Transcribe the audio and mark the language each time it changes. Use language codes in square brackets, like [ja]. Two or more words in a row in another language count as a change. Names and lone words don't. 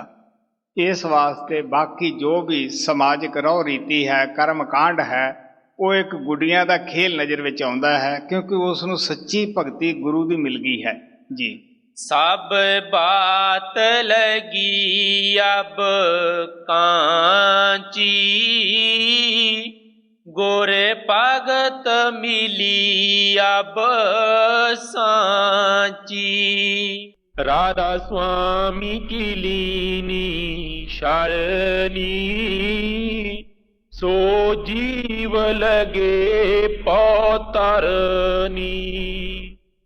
[pa] ਇਸ ਵਾਸਤੇ ਬਾਕੀ ਜੋ ਵੀ ਸਮਾਜਿਕ ਰਹੁ ਰੀਤੀ ਹੈ, ਕਰਮ ਕਾਂਡ ਹੈ, ਉਹ ਇੱਕ ਗੁੱਡੀਆਂ ਦਾ ਖੇਲ ਨਜ਼ਰ ਵਿੱਚ ਆਉਂਦਾ ਹੈ, ਕਿਉਂਕਿ ਉਸ ਨੂੰ ਸੱਚੀ ਭਗਤੀ ਗੁਰੂ ਦੀ ਮਿਲ ਗਈ ਹੈ ਜੀ। [hi] सब बात लगी अब कांची, गुर भगत मिली अब सांची। राधा स्वामी की लीनी शरणी, सो जीव लगे पौतरनी।